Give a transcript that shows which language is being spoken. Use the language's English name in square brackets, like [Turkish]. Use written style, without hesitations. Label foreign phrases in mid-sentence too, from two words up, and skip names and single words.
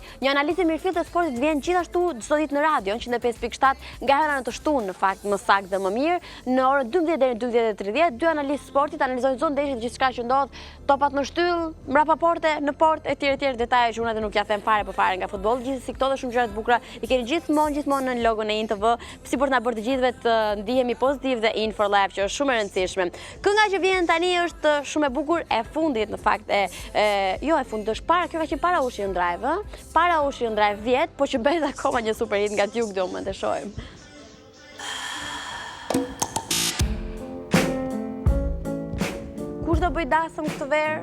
[Albanian] Një analizë mirëfill të sportit vjen gjithashtu çdo ditë në radio, në 105.7 nga hera në të shtunë, në fakt më saktë dhe më mirë, në orën 12 deri në 12:30, dy analistë sportit analizojnë çdo ndeshje, gjithçka që ndodh, topat në shtyll, mbrapa porte, në portë, etj, detaje që unë edhe nuk ja them fare fare nga futbolli, gjithsesi këto dhe shumë gjëra të bukura i keni gjithmonë në logon e INTV, si për të na bërë të gjithëve të ndihemi pozitiv dhe [English] in for life, [Albanian] që është shumë e rëndësishme. Kënga që vjen tani është shumë e bukur, e fundit në fakt, jo e fundit, është para, kjo ka qenë para Ocean Drive, para Ocean Drive 10, po që bëhet akoma një super hit nga Duke do më të shohim. Kush do bëj dasëm këtë verë?